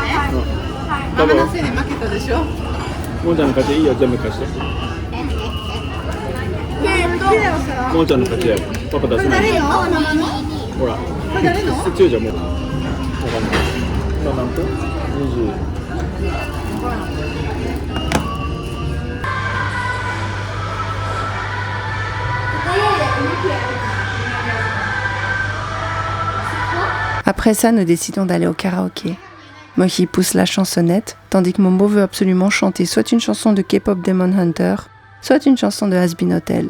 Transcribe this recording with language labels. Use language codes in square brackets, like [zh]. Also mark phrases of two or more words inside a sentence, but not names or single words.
[ja] ママのせいで負けたでしょ。ももちゃんの勝ちいいよ、全部貸して。ももちゃんの勝ちだよ。パパ出せない。ほら。これ誰の？強いじゃん、もう。わかんない。今何分？20。 [fr] Après ça, nous décidons d'aller au karaoké. Mochi pousse la chansonnette, tandis que Momo veut absolument chanter soit une chanson de K-pop Demon Hunter, soit une chanson de Has-Been Hotel.